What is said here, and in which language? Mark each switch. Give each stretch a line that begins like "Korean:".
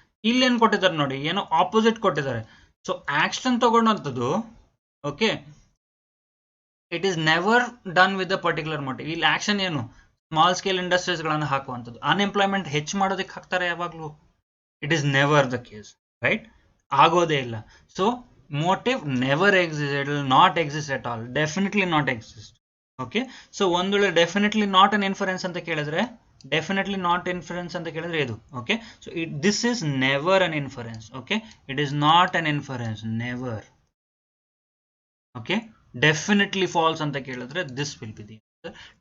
Kannada: ಇಲ್ಲಿ ಏನು ಕೊಟ್ಟಿದ್ದಾರೆ ನೋಡಿ, ಏನೋ ಆಪೋಸಿಟ್ ಕೊಟ್ಟಿದ್ದಾರೆ. So action ತಗೊಂಡಂಥದ್ದು, okay,
English: It is never done with the particular motive.
Kannada: ಇಲ್ಲಿ ಆಕ್ಷನ್ ಏನು, ಸ್ಮಾಲ್ ಸ್ಕೇಲ್ ಇಂಡಸ್ಟ್ರೀಸ್ಗಳನ್ನು ಹಾಕುವಂಥದ್ದು. ಅನ್ಎಂಪ್ಲಾಯ್ಮೆಂಟ್ ಹೆಚ್ಚು ಮಾಡೋದಕ್ಕೆ ಹಾಕ್ತಾರೆ ಯಾವಾಗಲೂ,
English: it is never the case,
Kannada: right. ಆಗೋದೇ ಇಲ್ಲ.
English: So motive never exists, it will not exist at all, definitely not exist.
Kannada: Okay, so ಒಂದು ವೇಳೆ ಡೆಫಿನೆಟ್ಲಿ ನಾಟ್ ಅನ್ ಇನ್ಫರೆನ್ಸ್ ಅಂತ ಕೇಳಿದ್ರೆ, ಡೆಫಿನೆಟ್ಲಿ ನಾಟ್ ಇನ್ಫರೆನ್ಸ್ ಅಂತ ಕೇಳಿದ್ರೆ ಇದು.
English: Okay, so this is never an inference. Okay, it is not an inference, never. Okay, definitely false
Kannada: ಅಂತ ಕೇಳಿದ್ರೆ
English: This will be the answer.